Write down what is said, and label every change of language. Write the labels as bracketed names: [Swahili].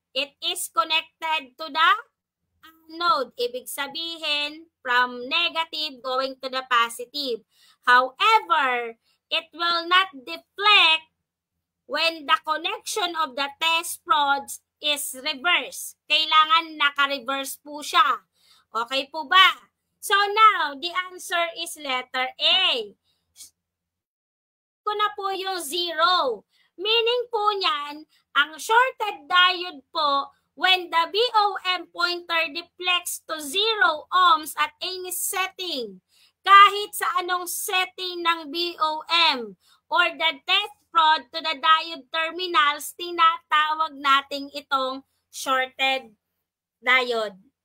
[English] It is connected to the anode. [Filipino] Ibig sabihin, from negative going to the positive. [English] However, it will not deflect when the connection of the test prods is reverse. [Filipino] Kailangan naka-reverse po siya. Okay po ba? [English] So now, the answer is letter A. [Filipino] Ko na po yung 0. Meaning po niyan, ang shorted diode po, [English] when the BOM pointer deflects to 0 ohms at any setting, [Filipino] kahit sa anong setting ng BOM [English] or the test prod to the diode terminals, [Filipino] tinatawag nating itong shorted diode.